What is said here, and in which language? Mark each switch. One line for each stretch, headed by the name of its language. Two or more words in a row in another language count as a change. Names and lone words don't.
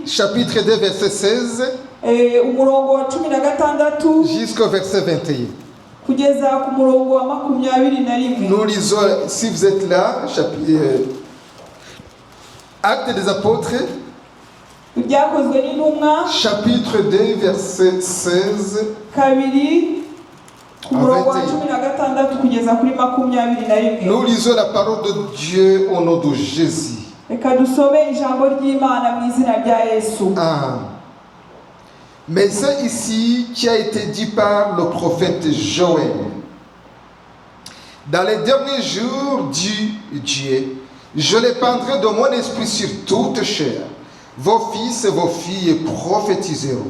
French: Chapitre 2 verset 16.
Kinyarwanda: umurongo wa 16
French: jusqu'au verset 21.
Kinyarwanda: kugeza ku murongo wa 21.
French: Nous lisons, si vous êtes là, Actes des Apôtres,
Kinyarwanda: ibyakozwe n'intumwa
French: chapitre 2 verset 16
Kinyarwanda: kabiri ku murongo wa
French: à
Kinyarwanda: 16 kugeza kuri 21.
French: nous lisons la parole de Dieu au nom de Jésus.
Kinyarwanda: reka dusome ijambo ry'Imana mu izina rya Yesu.
French: Mais c'est ici qui a été dit par le prophète Joël. Dans les derniers jours, dit Dieu, je répandrai de mon esprit sur toute chair. Vos fils et vos filles prophétiseront.